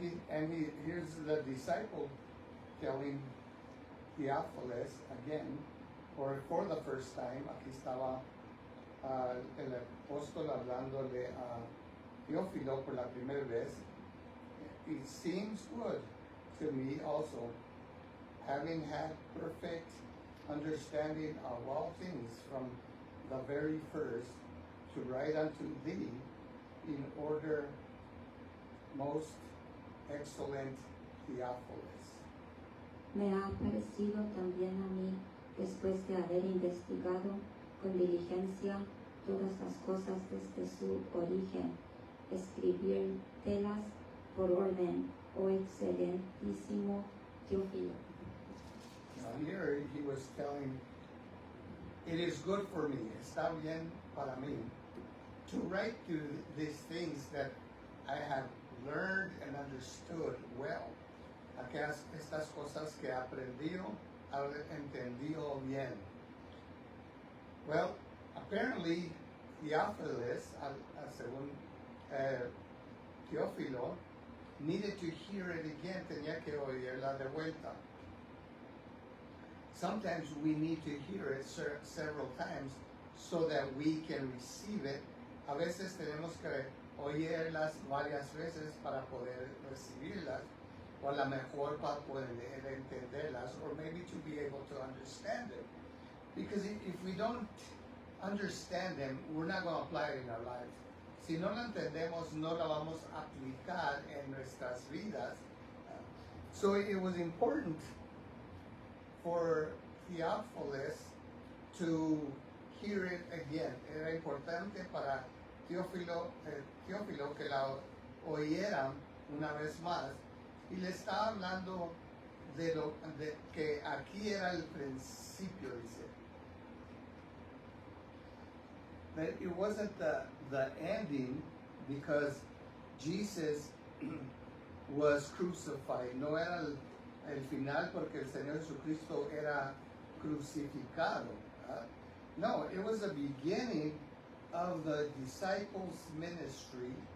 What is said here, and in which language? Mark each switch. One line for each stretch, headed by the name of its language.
English: And here's the disciple telling Theophilus again, or for the first time.
Spanish: Aquí estaba el apóstol hablándole a Teófilo por la primera vez.
English: It seems good to me also, having had perfect understanding of all things from the very first, to write unto thee in order, most excellent Theophilus.
Spanish: Me ha parecido también a mí, después de haber investigado con diligencia todas las cosas desde su origen, escribírtelas por orden, oh excelentísimo Teófilo.
English: Now here he was telling it is good for me,
Spanish: está bien para mí,
English: to write to these things that I have learned and understood well.
Spanish: Estas cosas que he aprendido, entendido bien.
English: Well, apparently, Theophilus,
Spanish: según Teófilo,
English: needed to hear it again,
Spanish: tenía que oírla de vuelta.
English: Sometimes we need to hear it several times so that we can receive it.
Spanish: A veces tenemos que oírlas varias veces para poder recibirlas, o a lo mejor para poder entenderlas,
English: or maybe to be able to understand it. Because if we don't understand them, we're not going to apply it in our lives.
Spanish: Si no la entendemos, no la vamos a aplicar en nuestras vidas.
English: So it was important for Theophilus to hear it again.
Spanish: Era importante para Teófilo que la oyeran una vez más. Y le estaba hablando de que aquí era el principio, dice.
English: That it wasn't the ending, because Jesus was crucified.
Spanish: No era el final porque el Señor Jesucristo era crucificado.
English: No, it was the beginning of the disciples' ministry.